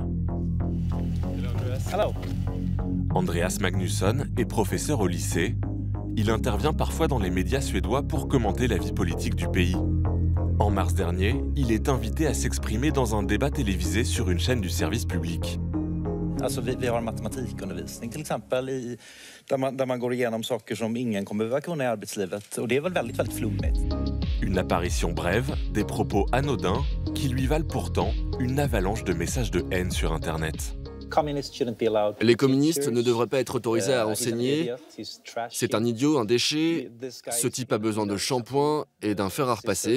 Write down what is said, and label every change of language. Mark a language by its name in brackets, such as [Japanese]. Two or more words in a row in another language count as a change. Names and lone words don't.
[French] Hello. Andreas Magnusson est professeur au lycée. Il intervient parfois dans les médias suédois pour commenter la vie politique du pays. En mars dernier, il est invité à s'exprimer dans un débat télévisé sur une chaîne du service public. [Swedish] Alltså vi har matematikundervisning till exempel där man går igenom saker som ingen kommer behöva kunna i arbetslivet och det är väl väldigt flummigt. [French] Une apparition brève, des propos anodins qui lui valent pourtant une avalanche de messages de haine sur Internet. Les communistes ne devraient pas être autorisés à enseigner. C'est un idiot, un déchet. Ce type a besoin de shampoing et d'un fer à repasser.